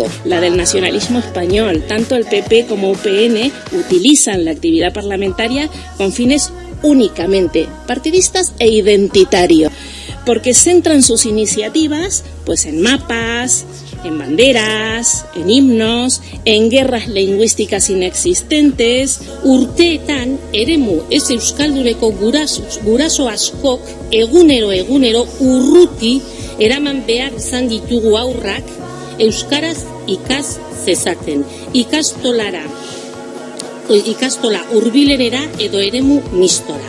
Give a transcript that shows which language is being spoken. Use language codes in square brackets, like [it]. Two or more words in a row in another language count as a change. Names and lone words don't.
[es] La del nacionalismo español, tanto el PP como UPN utilizan la actividad parlamentaria con fines únicamente partidistas e identitarios, porque centran sus iniciativas pues en mapas, en banderas, en himnos, en guerras lingüísticas inexistentes. [eu] Urteetan eremu ez euskalduneko guraso askok egunero urruti eraman behar izan ditugu aurrak euskaraz ikas zezaten. Ikastola hurbilenera edo eremu mistora.